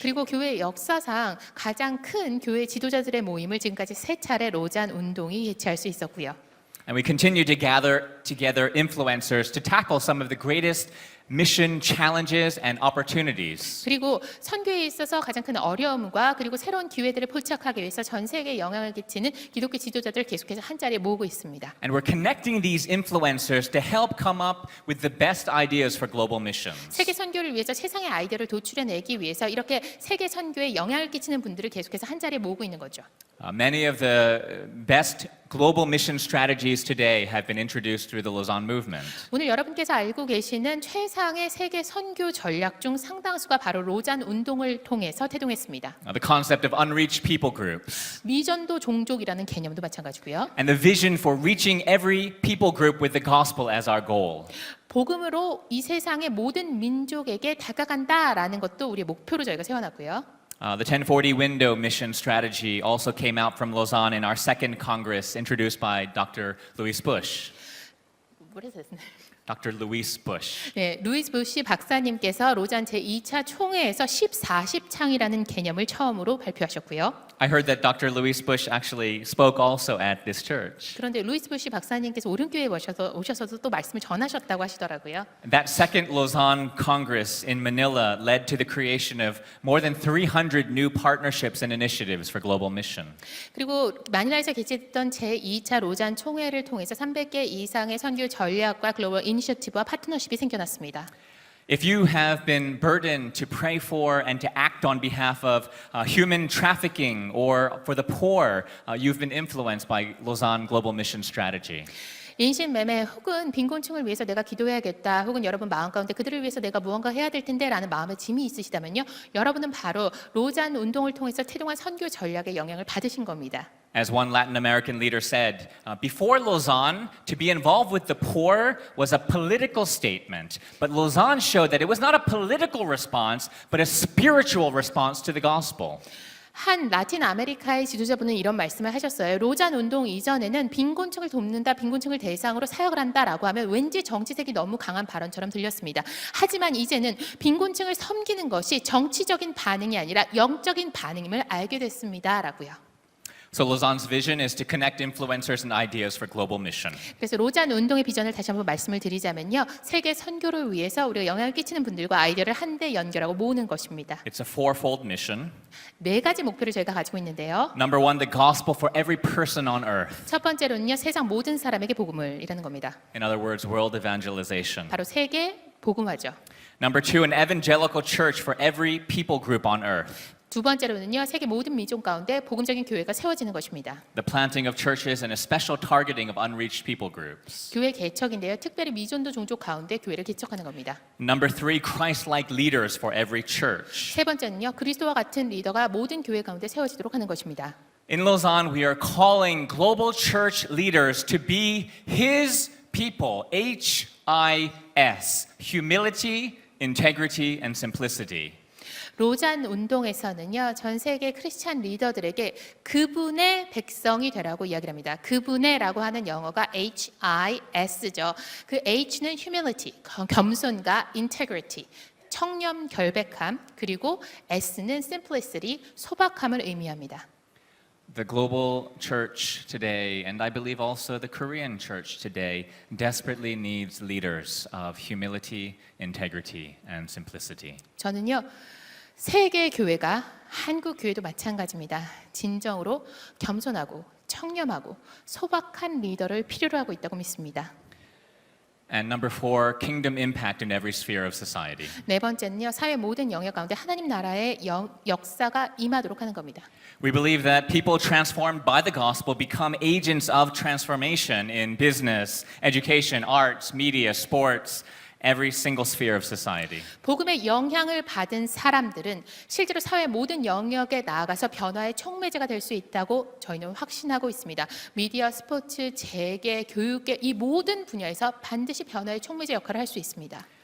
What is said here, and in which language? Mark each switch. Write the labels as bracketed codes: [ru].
[ko] 그리고 교회 역사상 가장 큰 교회 지도자들의 모임을 지금까지 3차례 로잔 운동이 개최할 수 있었고요. [en] And we continue to gather together influencers to tackle some of the greatest mission challenges and opportunities. [ko] 그리고 선교에 있어서 가장 큰 어려움과 그리고 새로운 기회들을 포착하기 위해서 전 세계에 영향을 끼치는 기독교 지도자들을 계속해서 한 자리에 모으고 있습니다. [en] And we're connecting these influencers to help come up with the best ideas for global missions. [ko] 세계 선교를 위해서 세상의 아이디어를 도출해내기 위해서 이렇게 세계 선교에 영향을 끼치는 분들을 계속해서 한 자리에 모으고 있는 거죠. [en] Many of the best global mission strategies today have been introduced through the Lausanne movement. [ko] 오늘 여러분께서 알고 계시는 최상의 세계 선교 전략 중 상당수가 바로 로잔 운동을 통해서 태동했습니다. [en] The concept of unreached people groups [ko] 미전도 종족이라는 개념도 마찬가지고요. [en] and the vision for reaching every people group with the gospel as our goal. [ko] 복음으로 이 세상의 모든 민족에게 다가간다라는 것도 우리의 목표로 저희가 세워놨고요. [en] The 1040 window mission strategy also came out from Lausanne in our second Congress introduced by Dr. Louis Bush. Dr. Louis Bush. [ko] 네, 루이스 부시 박사님께서 로잔 제2차 총회에서 10-40창이라는 개념을 처음으로 발표하셨고요. [en] I heard that Dr. Louis Bush actually spoke also at this church. [ko] 그런데 루이스 부시 박사님께서 오른교회에 오셔서도 또 말씀을 전하셨다고 하시더라고요. [en] That second Lausanne Congress in Manila led to the creation of more than 300 new partnerships and initiatives for global mission. [ko] 그리고 마닐라에서 개최됐던 제2차 로잔 총회를 통해서 300개 이상의 선교 전략과 글로벌 이니셔티브와 파트너십이 생겨났습니다. [en] If you have been burdened to pray for and to act on behalf of human trafficking or for the poor, you've been influenced by Lausanne Global Mission Strategy. [ko] 인신매매 혹은 빈곤층을 위해서 내가 기도해야겠다 혹은 여러분 마음 가운데 그들을 위해서 내가 무언가 해야 될 텐데 라는 마음의 짐이 있으시다면요, 여러분은 바로 로잔 운동을 통해서 태동한 선교 전략의 영향을 받으신 겁니다. [en] As one Latin American leader said, before Lausanne, to be involved with the poor was a political statement. But Lausanne showed that it was not a political response, but a spiritual response to the gospel. [ko] 한 라틴 아메리카의 지도자분은 이런 말씀을 하셨어요. 로잔 운동 이전에는 빈곤층을 돕는다, 빈곤층을 대상으로 사역을 한다라고 하면 왠지 정치색이 너무 강한 발언처럼 들렸습니다. 하지만 이제는 빈곤층을 섬기는 것이 정치적인 반응이 아니라 영적인 반응임을 알게 됐습니다라고요. [en] So Lausanne's vision is to connect influencers and ideas for global mission. [ko] 그래서 로잔 운동의 비전을 다시 한번 말씀을 드리자면요, 세계 선교를 위해서 우리가 영향을 끼치는 분들과 아이디어를 한데 연결하고 모으는 것입니다. [en] It's a fourfold mission. [ko] 4가지 목표를 저희가 가지고 있는데요. [en] Number one, the gospel for every person on earth. [ko] 첫 번째로는요, 세상 모든 사람에게 복음을 이라는 겁니다. [en] In other words, world evangelization. [ko] 바로 세계 복음화죠. [en] Number two, an evangelical church for every people group on earth. [ko] 두 번째로는요, 세계 모든 민족 가운데 복음적인 교회가 세워지는 것입니다. [en] The planting of churches and a special targeting of unreached people groups. [ko] 교회 개척인데요, 특별히 미전도 종족 가운데 교회를 개척하는 겁니다. [en] Number three, Christ-like leaders for every church. [ko] 세 번째는요, 그리스도와 같은 리더가 모든 교회 가운데 세워지도록 하는 것입니다. [en] In Lausanne, we are calling global church leaders to be His people, H-I-S, humility, integrity, and simplicity. [ko] 로잔 운동에서는요, 전 세계 크리스찬 리더들에게 그분의 백성이 되라고 이야기를 합니다. 그분의라고 하는 영어가 HIS죠. 그 H는 humility, 겸손과 integrity, 청렴, 결백함, 그리고 S는 simplicity, 소박함을 의미합니다. [en] The global church today, and I believe also the Korean church today, desperately needs leaders of humility, integrity, and simplicity. [ko] 저는요, 세계 교회가 한국 교회도 마찬가지입니다. 진정으로 겸손하고 청렴하고 소박한 리더를 필요로 하고 있다고 믿습니다. [en] And number four, kingdom impact in every sphere of society. [ko] 네 번째는요, 사회 모든 영역 가운데 하나님 나라의 역사가 임하도록 하는 겁니다. [en] We believe that people transformed by the gospel become agents of transformation in business, education, arts, media, sports, every single sphere of society. [ko] 복음의 영향을 받은 사람들은 실제로 사회 모든 영역에 나아가서 변화의 촉매제가 될 수 있다고 저희는 확신하고 있습니다. 미디어, 스포츠, 재계, 교육계 이 모든 분야에서 반드시 변화의 촉매제 역할을 할 수 있습니다.